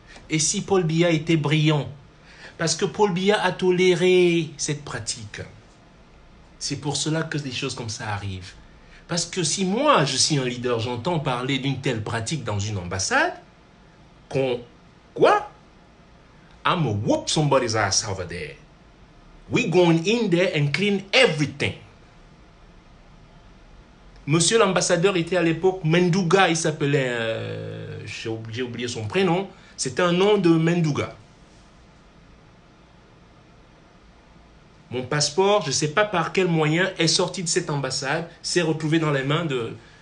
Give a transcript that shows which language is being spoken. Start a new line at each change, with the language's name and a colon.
French: Et si Paul Biya était brillant, parce que Paul Biya a toléré cette pratique. C'est pour cela que des choses comme ça arrivent. Parce que si moi, je suis un leader, j'entends parler d'une telle pratique dans une ambassade, quoi?
English: I'm gonna whoop somebody's ass over there. We going in there and clean everything.
French: Monsieur l'ambassadeur était à l'époque Menduga, il s'appelait, j'ai oublié son prénom, c'était un nom de Menduga. Mon passeport, je ne sais pas par quel moyen, est sorti de cette ambassade, s'est retrouvé dans les mains de...